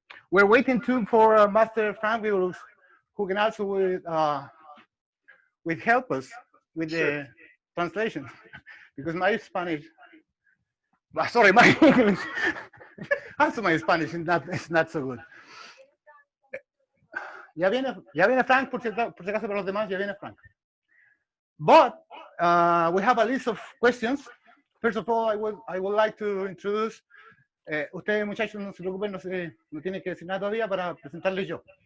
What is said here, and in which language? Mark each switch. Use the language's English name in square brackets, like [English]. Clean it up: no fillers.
[English] We're waiting too for Master Frank Vigoroux, who can also with help us with the translation, because my Spanish, sorry, my English, also my Spanish is not so good. [Spanish] Ya viene Frank, por si acaso para los demás, ya viene Frank. [English] But we have a list of questions. First of all, I would like to introduce. [Spanish] Ustedes, muchachos, no se preocupen, no tienen que decir nada todavía para presentarles yo.